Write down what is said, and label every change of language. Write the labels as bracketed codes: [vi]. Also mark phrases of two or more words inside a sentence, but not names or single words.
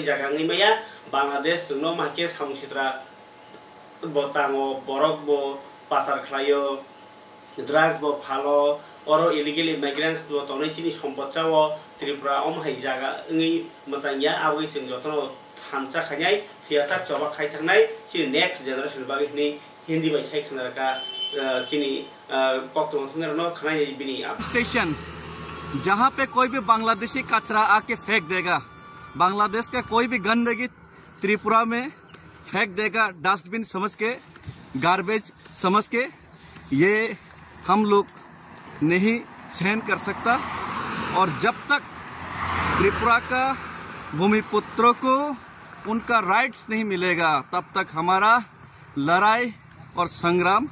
[trp] jaga ngai maya Bangladesh no make samsitra bo tango borok bo pasar khlayo drugs bo phalo oro [en] illegal immigrants [trp] bo tonai chini sompot chawo Tripura hai jaga ngi masanya awai sing jotono thansa khanyai thiasa choba khai thangnai chi [en] next generation [trp] bagi ni Hindi bai sai khana ka chini kokto thnger no khanai bini [hi] स्टेशन जहाँ पे कोई भी बांग्लादेशी कचरा आके फेंक देगा बांग्लादेश का कोई भी गंदगी त्रिपुरा में फेंक देगा डस्टबिन समझ के गार्बेज समझ के ये हम लोग नहीं सहन कर सकता और जब तक त्रिपुरा का भूमिपुत्रों को उनका राइट्स नहीं मिलेगा तब तक हमारा लड़ाई और संग्राम